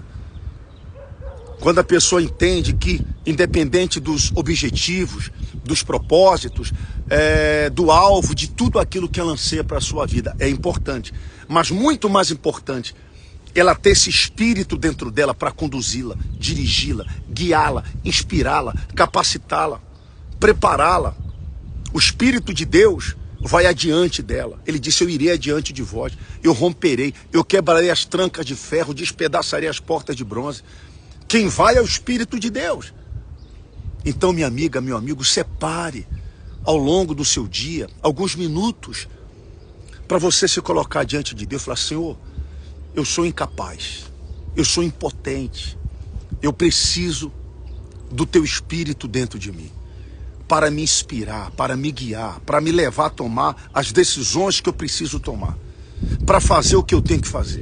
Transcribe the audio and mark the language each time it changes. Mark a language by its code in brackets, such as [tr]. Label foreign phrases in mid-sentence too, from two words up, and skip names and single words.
[pt] Quando a pessoa entende que, independente dos objetivos, dos propósitos, do alvo, de tudo aquilo que ela anseia para a sua vida, é importante. Mas muito mais importante, ela ter esse espírito dentro dela para conduzi-la, dirigi-la, guiá-la, inspirá-la, capacitá-la, prepará-la. O Espírito de Deus vai adiante dela. Ele disse, eu irei adiante de vós, eu romperei, eu quebrarei as trancas de ferro, despedaçarei as portas de bronze. Quem vai é o Espírito de Deus. Então, minha amiga, meu amigo, separe ao longo do seu dia alguns minutos para você se colocar diante de Deus e falar, Senhor, eu sou incapaz, eu sou impotente, eu preciso do teu Espírito dentro de mim, para me inspirar, para me guiar, para me levar a tomar as decisões que eu preciso tomar, para fazer o que eu tenho que fazer.